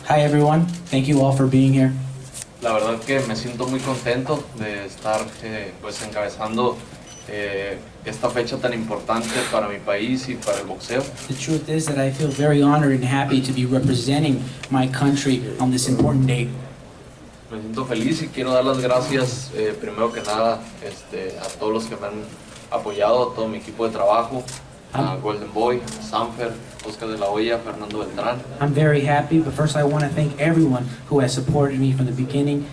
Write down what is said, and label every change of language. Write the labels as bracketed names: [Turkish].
[English] Hi everyone, thank you all for being here. [Spanish] La verdad que me siento muy contento de estar pues encabezando esta fecha tan importante para mi país y para el boxeo. [English] The truth is that I feel very honored and happy to be representing my country on this important date. [Spanish] Me siento feliz y quiero dar las gracias primero que nada a todos los que me han apoyado, a todo mi equipo de trabajo, a Golden Boy, Sanfer, Oscar de la Hoya, Fernando Beltrán. [English] I'm very happy, but first I want to thank everyone who has supported me from the beginning.